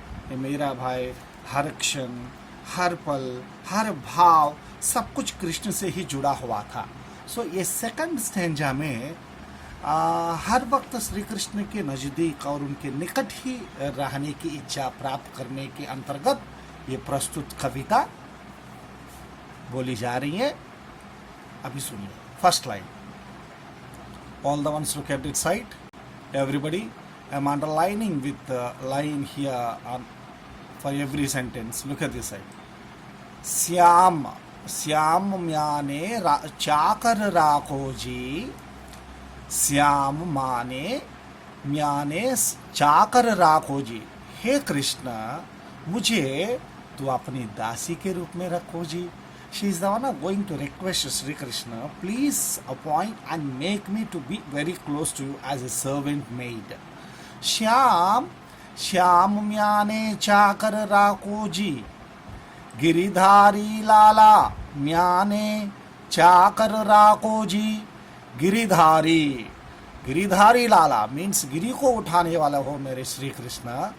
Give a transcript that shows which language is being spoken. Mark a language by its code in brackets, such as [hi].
[hi] ये मीराबाई हर क्षण, हर पल, हर भाव सब कुछ कृष्ण से ही जुड़ा हुआ था। सो ये सेकंड स्टैंजा में हर वक्त श्री कृष्ण के नज़दीक और उनके निकट ही रहने की इच्छा प्राप्त करने के अंतर्गत ये प्रस्तुत कविता बोली जा रही है। अभी सुनिए। [en] First line, all the ones look at this side. Everybody, I'm underlining with line here on for every sentence. Look at this side. [hi] Shyam Shyam म्याने चाकर राखो जी, श्याम माने म्याने चाकर राखो जी। हे कृष्ण, मुझे तू अपनी दासी के रूप में रखो जी। [en] She is the one going to request Sri Krishna, please appoint and make me to be very close to you as a servant maid. [hi] Shyam Shyam म्याने चाकर राखो जी, गिरिधारी लाला म्याने चाकर राखो जी। गिरिधारी गिरिधारी लाला मीन्स गिरी को उठाने वाला हो मेरे श्री कृष्ण।